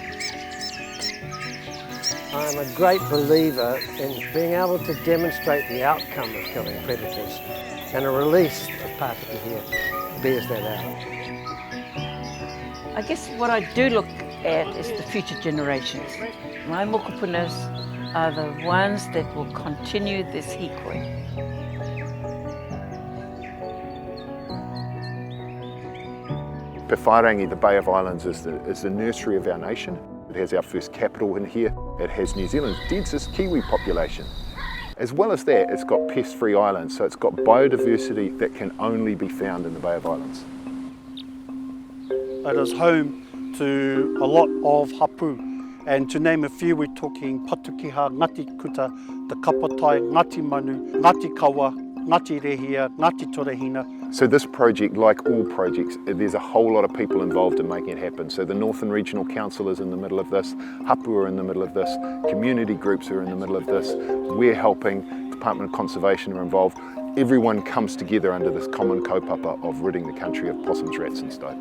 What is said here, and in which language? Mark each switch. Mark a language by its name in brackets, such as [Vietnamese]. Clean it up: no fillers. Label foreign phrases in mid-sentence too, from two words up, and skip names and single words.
[English] I'm a great believer in being able to demonstrate the outcome of killing predators, and a release of Pātaki here bears that out. I guess what I do look at is the future generations. My mokupunas are the ones that will continue this hikoi. Pēwhairangi, the Bay of Islands, is the nursery of our nation. It has our first capital in here. It has New Zealand's densest Kiwi population. As well as that, it's got pest-free islands, so it's got biodiversity that can only be found in the Bay of Islands. It is home to a lot of hapū, and to name a few, we're talking Patukiha, Ngāti Kuta, the Kapatai, Ngāti Manu, Ngāti Kawa, Ngāti Rehia, Ngāti Torehina. So this project, like all projects, there's a whole lot of people involved in making it happen. So the Northland Regional Council is in the middle of this, hapū are in the middle of this, community groups are in the middle of this, we're helping, Department of Conservation are involved. Everyone comes together under this common kaupapa of ridding the country of possums, rats and stoats.